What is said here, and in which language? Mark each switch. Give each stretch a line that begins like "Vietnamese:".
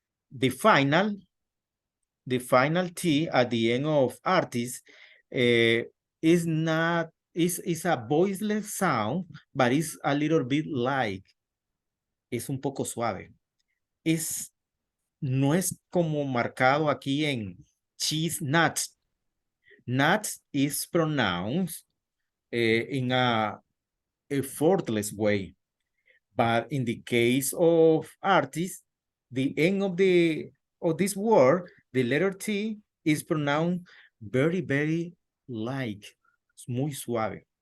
English: The final T at the end of artist is a voiceless sound, but it's a little bit like,
Spanish: es un poco suave. No es como marcado aquí en cheese nuts.
English: Nuts is pronounced in a effortless way. But in the case of artists, the end of this word, the letter T is pronounced very, very light. It's
Spanish: muy suave.